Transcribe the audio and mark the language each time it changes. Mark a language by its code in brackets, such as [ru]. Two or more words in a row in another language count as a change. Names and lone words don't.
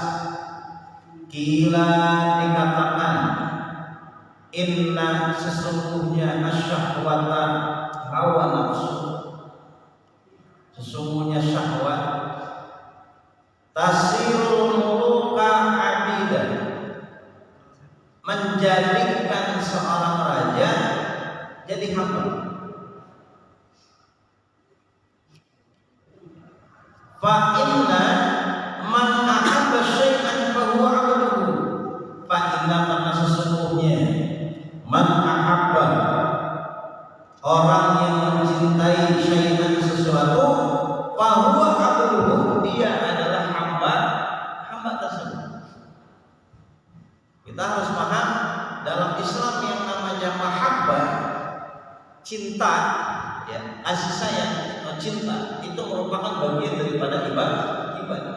[id] Kila dikatakan, inna sesungguhnya asyahwata hawa nafsu, sesungguhnya syahwat [ar] تصير الملوك عبيدا, [id] menjadikan seorang raja jadi hamba. [ar] فإن من أحب شيئا فهو عبده. فإن, [id] karena sesungguhnya [ar] من أحب, [id] orang yang mencintai syai'an sesuatu, [ar] فهو عبده, [id] dia adalah hamba tersebut. Kita harus paham dalam Islam yang namanya mahabbah, cinta, ya, kasih sayang, cinta itu merupakan bagian daripada ibadah.